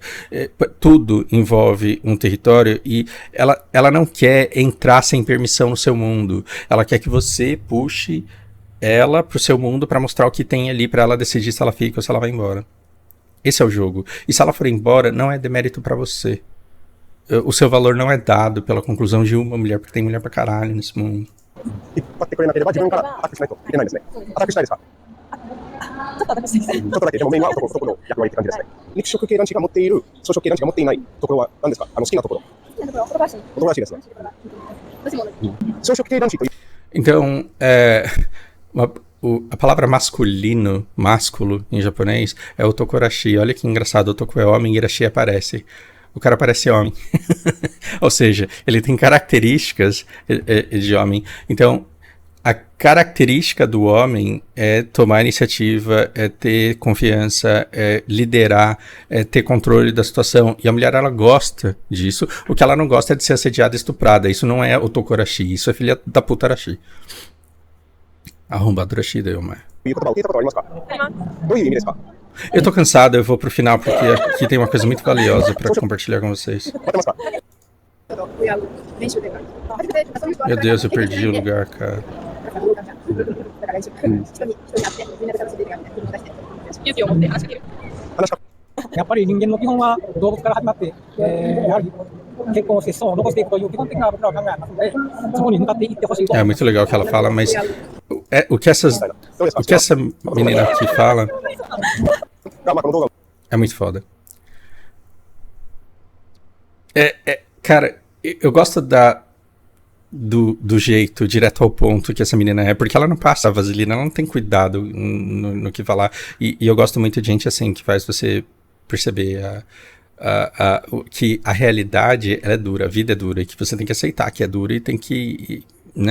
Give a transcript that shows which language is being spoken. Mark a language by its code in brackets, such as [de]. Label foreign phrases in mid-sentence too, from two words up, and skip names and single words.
[pt] Tudo envolve um território e ela não quer entrar sem permissão no seu mundo. Ela quer que você puxe ela pro seu mundo para mostrar o que tem ali para ela decidir se ela fica ou se ela vai embora. Esse é o jogo. E se ela for embora, não é demérito pra você. O seu valor não é dado pela conclusão de uma mulher, porque tem mulher pra caralho nesse mundo. [ja] 引っ張ってくれなければ自分からアタックしないといけないんですね。アタックしたいですか？ちょっと私してきて。ちょっとだけ、でもメインは男の役割って感じですね。肉食系男子が持っている、草食系男子が持っていないところは何ですか？好きなところ。男らしいですね。草食系男子という。 [pt] Então, a palavra másculo em japonês é o tokorashi. Olha que engraçado, o toko é homem e irashi aparece. O cara parece homem. Ou seja, ele tem características de homem. Então, a característica do homem é tomar iniciativa, é ter confiança, é liderar, é ter controle da situação. E a mulher, ela gosta disso. O que ela não gosta é de ser assediada e estuprada. Isso não é o tokorashi, isso é filha da putarashi. Arrombado Rashida, eu, mas... [ja] いう言葉を聞いたことありますか？どういう意味ですか？ [pt] Eu tô cansado, eu vou pro final porque aqui tem uma coisa muito valiosa pra compartilhar com vocês. [ja] 待ってますか？ [pt] Meu Deus, eu perdi o lugar, cara. [ja] 勇気を持って話しかける。話しかやっぱり人間の基本は動物から始まって、やはり結婚して子孫を残していくという基本的な僕らは考えありますので、そこに向かっていってほしいと。 [pt] É muito legal o que ela fala, mas o que essa menina aqui fala [ja] が、まあ、この動画を [pt] é muito foda. Cara, eu gosto do jeito direto ao ponto que essa menina é, porque ela não passa a vaselina, ela não tem cuidado no que falar. E eu gosto muito de gente assim, que faz você perceber que a realidade ela é dura, a vida é dura, e que você tem que aceitar que é dura e tem que, né?